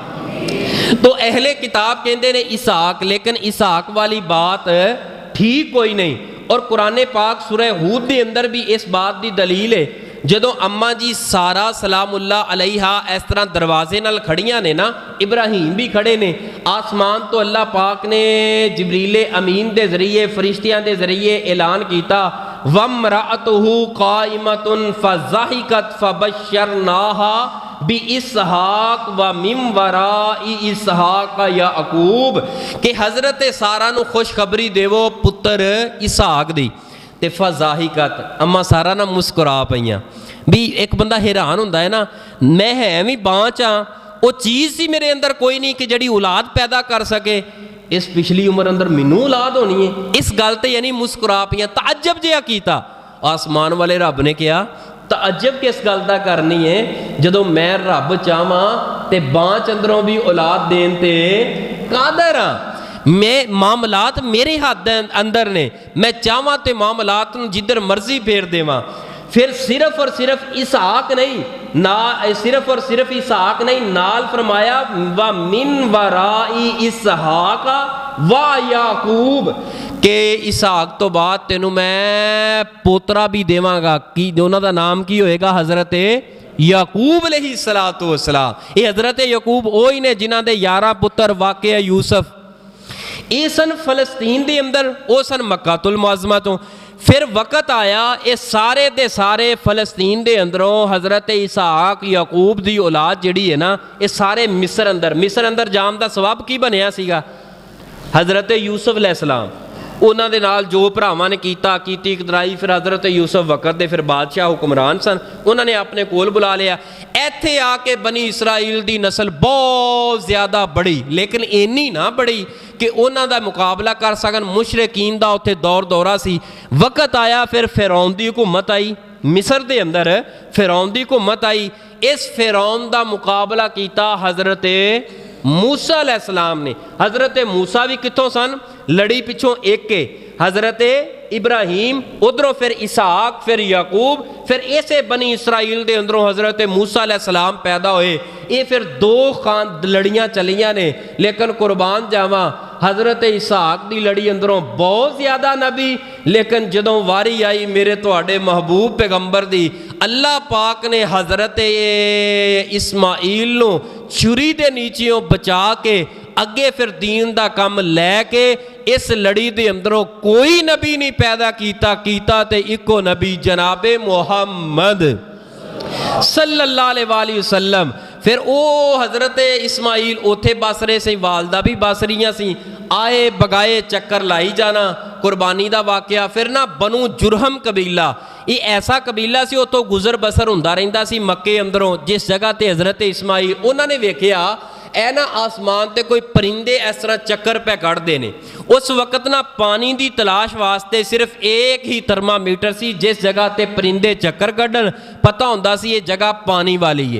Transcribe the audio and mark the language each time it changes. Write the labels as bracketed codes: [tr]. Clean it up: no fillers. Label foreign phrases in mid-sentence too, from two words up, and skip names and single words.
[pa] تو اہل کتاب کہندے نے اسحاق، لیکن اسحاق والی بات ٹھیک کوئی نہیں، اور قرآن پاک سورہ ہود دے اندر بھی اس بات دی دلیل ہے۔ جدو اماں جی سارا [ar] سلام اللہ علیہا [pa] اس طرح دروازے نال کھڑیاں نے نا، ابراہیم بھی کھڑے نے، آسمان تو اللہ پاک نے جبریل امین دے ذریعے فرشتیاں دے ذریعے اعلان کیتا [ar] وَامْرَأَتُهُ قَائِمَةٌ فَضَحِكَتْ فَبَشَّرْنَاهَا بِإِسْحَاقَ وَمِن وَرَاءِ إِسْحَاقَ یعقوب، [pa] کہ حضرت سارا نو خوشخبری دیو پتر اسحاق دی، تے فضاحکت اما سارا نہ مسکرا پئیاں۔ بھی ایک بندہ حیران ہوندا ہے نا، میں ہے بھی بانچ ہاں، وہ چیز سی میرے اندر کوئی نہیں کہ جڑی اولاد پیدا کر سکے، اس پچھلی عمر اندر مینوں اولاد ہونی ہے، اس گل تے یعنی مسکرا پئیاں۔ تعجب جہا کیتا آسمان والے رب نے کہا تعجب کس گل دا کرنی ہے جدوں میں رب چاہواں تے بانچ اندروں بھی اولاد دین تے قادر ہاں۔ میں معاملات میرے ہاتھ اندر نے، میں چاہواں تے معاملات جدھر مرضی پھیر دیواں۔ پھر صرف اور صرف اسحاق نہیں، صرف اور صرف اسحاق نہیں، نال فرمایا [ar] وَمِن وَرَاءِ إِسْحَاقَ وَيَعْقُوب، [pa] کہ اسحاق تو بعد تینوں میں پوترا بھی دیواں گا، کی انہاں دا نام کی ہوئے گا؟ حضرت یعقوب [ar] علیہ السلام۔ [pa] یہ حضرت یعقوب وہی نے جنہاں دے 11 پتر واقع یوسف، یہ سن فلسطین دے اندر، وہ سن مکہ المعظمہ تو۔ پھر وقت آیا یہ سارے دے سارے فلسطین دے اندروں حضرت اسحاق یعقوب دی اولاد جڑی ہے نا، یہ سارے مصر اندر جام دا ثواب کی بنیا سیگا؟ حضرت یوسف [ar] علیہ السلام [pa] انہاں دے نال جو بھراواں نے کیتی اقتدائی، پھر حضرت یوسف وقت دے پھر بادشاہ حکمران سن، انہوں نے اپنے کول بلا لیا۔ ایتھے آ کے بنی اسرائیل دی نسل بہت زیادہ بڑی، لیکن اینی نہ بڑی کہ انہاں دا مقابلہ کر سکن، مشرکین دا اتھے دور دورہ سی۔ وقت آیا پھر فرعون دی حکومت آئی مصر دے اندر، فرعون دی حکومت آئی، اس فرعون دا مقابلہ کیتا حضرت موسیٰ [ar] علیہ السلام [pa] نے۔ حضرت موسیٰ بھی کتوں سن؟ لڑی پچھوں ایک کے، حضرت ابراہیم ادھروں، پھر اسحاق، پھر یعقوب، پھر ایسے بنی اسرائیل دے اندروں حضرت موسیٰ [ar] علیہ السلام [pa] پیدا ہوئے۔ یہ پھر 2 لڑیاں چلیاں نے، لیکن قربان جاواں حضرت اسحاق دی لڑی اندروں بہت زیادہ نبی، لیکن جدوں واری آئی میرے تواڈے محبوب پیغمبر دی، اللہ پاک نے حضرت اسماعیل نو چھری دے نیچیوں بچا کے اگے پھر دین دا کم لے کے اس لڑی دے اندروں کوئی نبی نہیں پیدا کیتا تے اکو نبی جناب محمد [ar] صلی اللہ علیہ وآلہ وسلم۔ [pa] پھر او حضرت اسماعیل اوتھے بس رہے سی، والدہ بھی بس رہیاں سی، آئے بگائے چکر لائی جانا، قربانی دا واقعہ۔ پھر نا بنو جرہم قبیلہ، یہ ایسا قبیلہ سی اتوں گزر بسر ہوندا رہندا سی مکے اندروں، جس جگہ تے حضرت اسماعیل انہوں نے ویکھیا اے نا آسمان تے کوئی پرندے اس طرح چکر پہ کڑ دینے۔ اس وقت نا پانی دی تلاش واسطے صرف ایک ہی ترمامیٹر سی جس جگہ تے پرندے چکر کڑن، پتہ ہوندا سی یہ جگہ پانی والی ہے۔